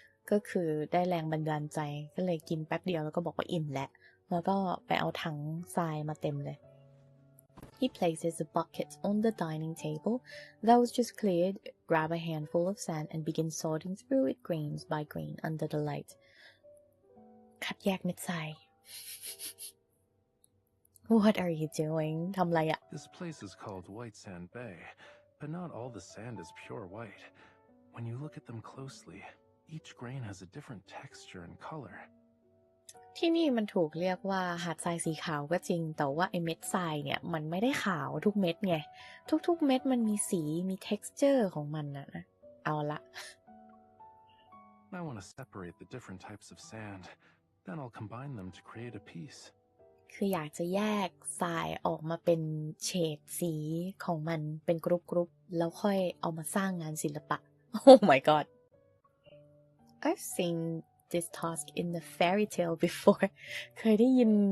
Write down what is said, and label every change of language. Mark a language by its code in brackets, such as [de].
[th] ก็คือได้แรงบันดาลใจก็เลยกินแป๊บเดียวแล้วก็บอกว่าอิ่มแล้วก็ไปเอาถังทรายมาเต็มเลย [en] He places a bucket on the dining table that was just cleared, grab a handful of sand and begin sorting through it grain by grain under the light. [th] คัดแยกเม็ดทราย [en] What are you doing? [th] ทำไรอะ [en] This place is called White Sand Bay, but not all the sand is pure white. When you look at them closely, each grain has a different texture and color. [th] ที่นี่มันถูกเรียกว่าหาดทรายสีขาวก็จริงแต่ว่าไอเม็ดทรายเนี่ยมันไม่ได้ขาวทุกเม็ดไงทุกๆเม็ดมันมีสีมี texture ของมันนะเอาละ [en] I want to separate the different types of sand, then I'll combine them to create a piece. [th] คืออยากจะแยกทรายออกมาเป็นเฉดสีของมันเป็นกรุ๊ปแล้วค่อยเอามาสร้างงานศิลปะ [en] Oh my god I've seen this task in the fairy tale before [th] เคยได้ยิน